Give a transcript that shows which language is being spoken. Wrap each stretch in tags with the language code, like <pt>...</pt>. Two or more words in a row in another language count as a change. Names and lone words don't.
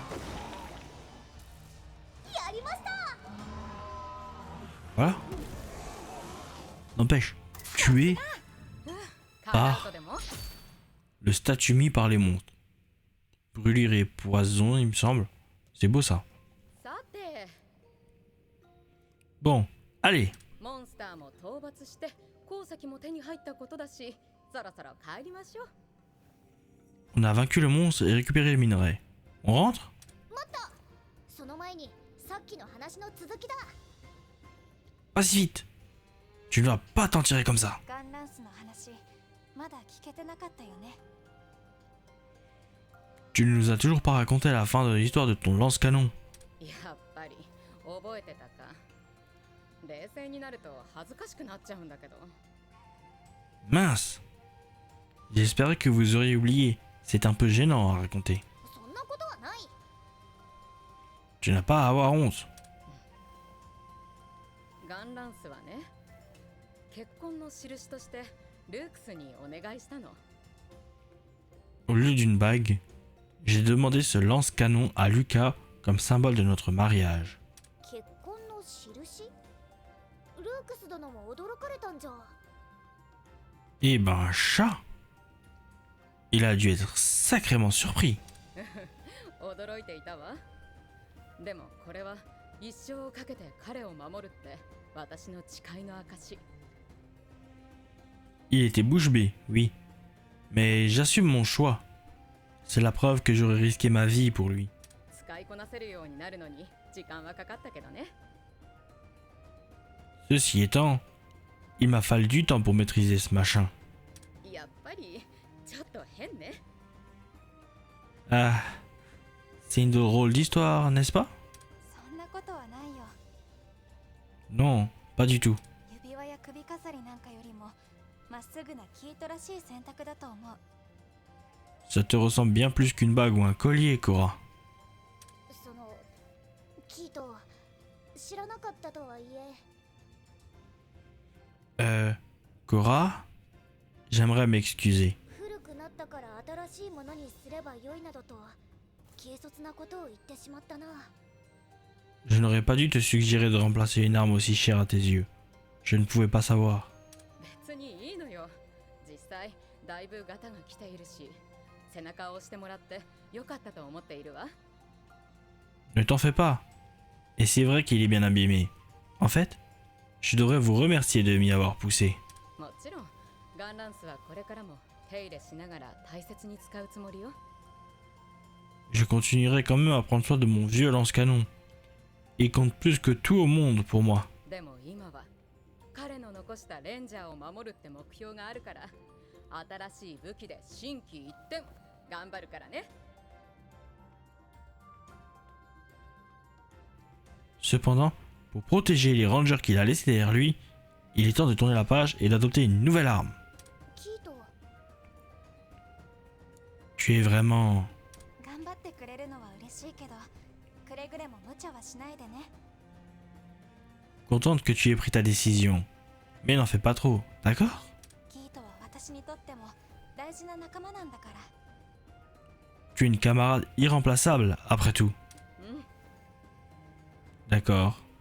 <fr>Voilà. N'empêche, tuer par le statut mis par les monstres. Brûlure et poison, il me semble. C'est beau ça.</fr> <ja>さて、</ja> <fr>Bon, allez.</fr> <ja>モンスターも討伐して鉱石も手に入ったことだし、そろそろ帰りましょう。</ja> <fr>On a vaincu le monstre et récupéré le minerai. On rentre?</fr> <ja>もっとその前にさっきの話の続きだ。</ja> <fr>Pas si vite. Tu ne vas pas t'en tirer comme ça.</fr> <ja>ガンランスの話まだ聞けてなかったよね。</ja> <fr>Tu ne nous as toujours pas raconté la fin de l'histoire de ton lance-canon.</fr> <ja>やっぱり覚えてたか。冷静になると恥ずかしくなっちゃうんだけど。</ja> <fr>Mince! J'espérais que vous auriez oublié. C'est un peu gênant à raconter.</fr> <ja>そんなことはない。</ja> <fr>Tu n'as pas à avoir honte.</fr> <ja>ガンランスはね、結婚の印としてルークスにお願いしたの。</ja> <fr>Au lieu d'une bague, j'ai demandé ce lance-canon à Lucas comme symbole de notre mariage.</fr> <ja>結婚の印？ルークス殿も驚かれたんじゃ。</ja> <fr>Eh ben, chat! Il a dû être sacrément surpris.</fr> <ja>驚いていたわ。でもこれは一生をかけて彼を守るって私の誓いの証。</ja> <fr>Il était bouche bée, oui. Mais j'assume mon choix. C'est la preuve que j'aurais risqué ma vie pour lui.</fr> <ja>使いこなせるようになるのに時間はかかったけどね。</ja> <fr>Ceci étant, il m'a fallu du temps pour maîtriser ce machin.</fr> <ja>やっぱりちょっと変ね。</ja> <fr>Ah, c'est une drôle d'histoire, n'est-ce pas?</fr> <ja>そんなことはないよ。</ja> <fr>Non, pas du tout.</fr> <ja>指輪や首飾りなんかよりもまっすぐなキートらしい選択だと思う。</ja> <fr>Ça te ressemble bien plus qu'une bague ou un collier, Cora.</fr> <ja>そのキート知らなかったとはいえ。</ja> <fr>Cora? J'aimerais m'excuser.</fr> <ja>古くなったから新しいものにすれば良いなどと軽率なことを言ってしまったな。 Je n'aurais pas dû te suggérer de remplacer une arme aussi chère à tes yeux.</ja> <fr>Je ne pouvais pas savoir.</fr> <ja>別にいいのよ。実際だいぶガタが来ているし、背中を押してもらってよかったと思っているわ。</ja> <fr>Ne t'en fais pas. Et c'est vrai qu'il est bien abîmé. En fait, je devrais vous remercier de m'y avoir poussé.</fr> <ja>もちろんガンランスはこれからも手入れしながら大切に使うつもりよ。</ja> <fr>Je continuerai quand même à prendre soin de mon vieux lance-canon. Il compte plus que tout au monde pour moi.</fr> <ja>でも今は彼の残したレンジャーを守るって目標があるから、新しい武器で心機一転頑張るからね。</ja> <fr>Cependant, pour protéger les rangers qu'il a laissés derrière lui, il est temps de tourner la page et d'adopter une nouvelle arme. キート Tu es vraiment...</fr> <ja>頑張ってくれるのは嬉しいけど、くれぐれも無茶はしないでね。</ja> <fr>contente que tu aies pris ta décision. Mais n'en fais pas trop, d'accord?</fr> <ja>キートは私にとっても大事な仲間なんだから。</ja> <fr>Tu es une camarade irremplaçable, après tout.</fr> <ja>うん。</ja> <fr>D'accord.</fr>